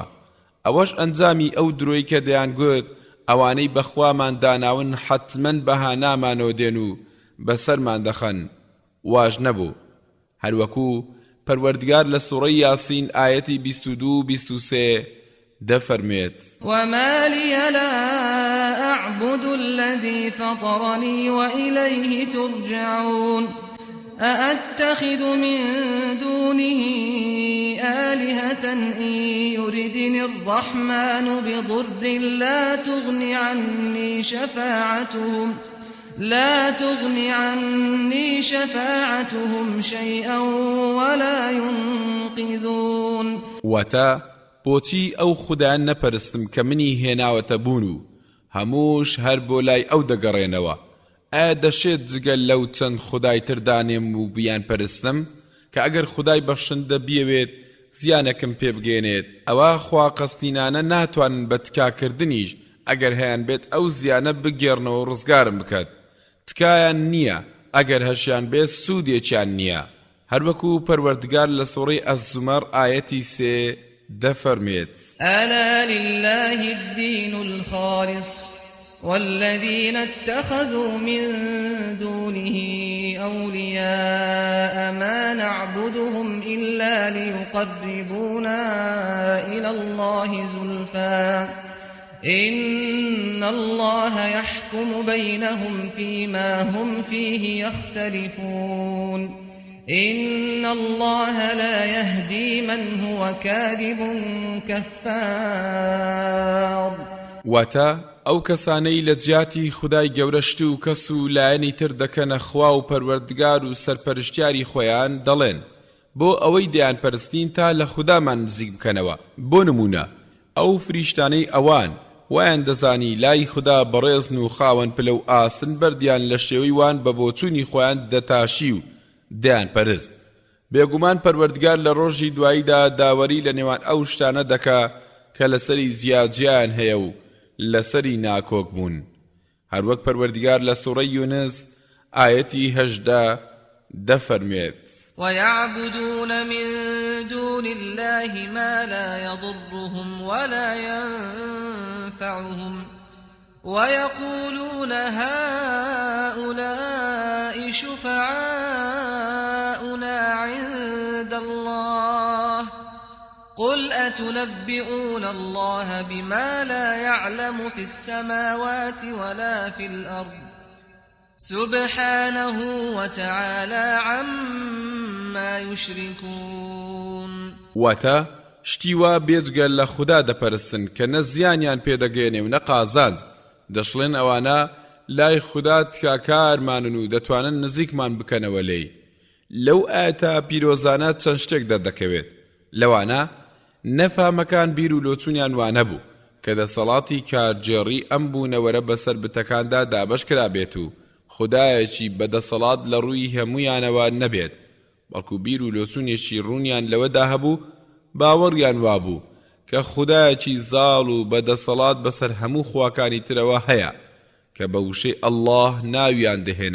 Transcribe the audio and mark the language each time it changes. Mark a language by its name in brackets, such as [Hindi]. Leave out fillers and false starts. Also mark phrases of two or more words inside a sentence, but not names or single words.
[Central Kurdish] ئەوەش ئەنجامی ئەو درۆی کە دەیانگوت ئەوانەی بەخوامان داناون حتمەن بەهانامانەوە دێن و بەسەرمان دەخەن واژ نەبوو. هەروەکو پەروەردگار لە سوورەی یاسین ئایەتی 22-23 دەفەرمێت [Arabic] وما لي لا أعبد الذي فطرني وإليه ترجعون أأتخذ من دونه آلهة إن يردني الرحمن بضر لا تغن عني شفاعتهم شيئا ولا ينقذون. [Central Kurdish] وتا بۆچی ئەو خوددایان نەپەرستم کە منی هێناوەتە بوون و هەمووش هەر بۆ لای ئەو دەگەڕێنەوە. ئایا دەشێت جگەل لەو چەند خودای تردانێم و بیان پەرستم کە ئەگەر خودای بەخشندە بیەوێت زیانەکەم پێ بگێنێت ئەوە خوا قەستینانە ناتوانن بە تکاکردنیش ئەگەر هەیان بێت ئەو زیانە بگێڕنەوە و ڕزگارم بکات. تکایان نییە ئەگەر هەشیان بێت سوودێکیان نییە. هەروەکو پەروەردگار لە سوورەی ئەززومەر ئایەتی 3 دەفەرمێت [Arabic] ألا لله الدين الخالص والذين اتخذوا من دونه أولياء ما نعبدهم إلا ليقربونا إلى الله زلفى إن الله يحكم بينهم فيما هم فيه يختلفون إن الله لا يهدي من هو كاذب كفار. [Central Kurdish] واتا ئەو کەسانەی لە جیاتی خودای گەورەشت و کەس و لایەنی تر دەکەنە خوا و پەروەردگار و سەرپەرشتیاری خۆیان دەڵێن بۆ ئەوەی دەیان پەرستین تا لە خودامان نزیک بکەنەوە. بۆ نمونە ئەو فریشتانەی ئەوان وایان دەزانی لای خدا بەڕێزن و خاوەن پلە و ئاسن بەردیان لە شێوەی وان بە بۆچوونی خۆیان دەتاشی و دەیان پەرست. بێگومان پەروەردگار لە ڕۆژی دواییدا داوەری لە نێوان ئەو شتانە دەکا کە لەسەری جیاجیان هەیە و لەسەری ناکۆک بوون. هەروەک پەروەردگار لە سوورەی یونس ئایەتی 18 دەفەرمێت [Arabic] ويعبدون من دون الله ما لا يضرهم ولا ينفعهم ويقولون هؤلاء شفعاؤنا عند الله قل أتنبئون الله بما لا يعلم في السماوات ولا في الأرض سبحانه وتعالى عما يشركون. [Central Kurdish] واتا شتیوا بێجگە لە خوددا دەپەرستن کە نە زیانیان پێدەگەێنێ و نە قازانج دەشڵێن ئەوانە لای خوددا تکاکارمانن و دەتوانن نزیکمان بکەنەوە لێی. لەو ئاەتە پیرۆزانە چەند شتێک دەردەکەوێت. لەوانە نەفامەکان بیر و لۆچوونیان وانە بوو کە دەسەڵاتی کارجێڕی ئەم بوونەوەرە بەسەر بتەکاندا دابەش کرابێت و خودایەکی بەدەسەڵات لە ڕووی هەمویانەوە نەبێت بەڵکو بیر و لۆچوونێکی ڕوونیان لەوەدا هەبوو باوەڕیان وابوو کە خودایەکی زاڵ و بەدەسەڵات بەسەر هەموو خواکانی ترەوە هەیە کە بە وشەی ئەڵڵاه ناویان دەهێنا.